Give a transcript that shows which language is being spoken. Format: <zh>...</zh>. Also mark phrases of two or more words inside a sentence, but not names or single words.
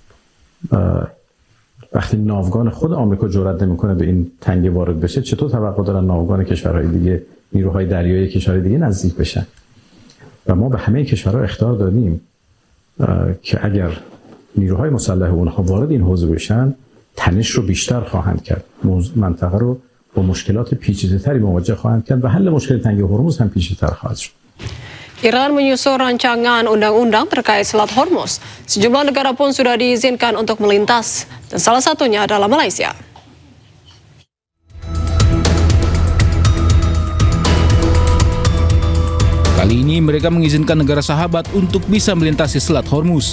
<fa>وقتی ناوگان خود آمریکا جرئت نمیکنه به این تنگه وارد بشه، چطور توقع دارن ناوگان کشورهای دیگه، نیروهای دریایی کشورهای دیگه نزدیک بشن؟ و ما به همه کشورها اخطار دادیم که اگر نیروهای مسلح اونها وارد این حوزه بشن، تنش رو بیشتر خواهند کرد. منطقه رو با مشکلات پیچیده‌تری مواجه خواهند کرد و حل مشکل تنگه هرمز هم پیچیده‌تر خواهد شد.</fa> <id>Iran menyusun rancangan undang-undang terkait Selat Hormuz. Sejumlah negara pun sudah diizinkan untuk melintas, dan salah satunya adalah Malaysia. Kali ini mereka mengizinkan negara sahabat untuk bisa melintasi Selat Hormuz.</id>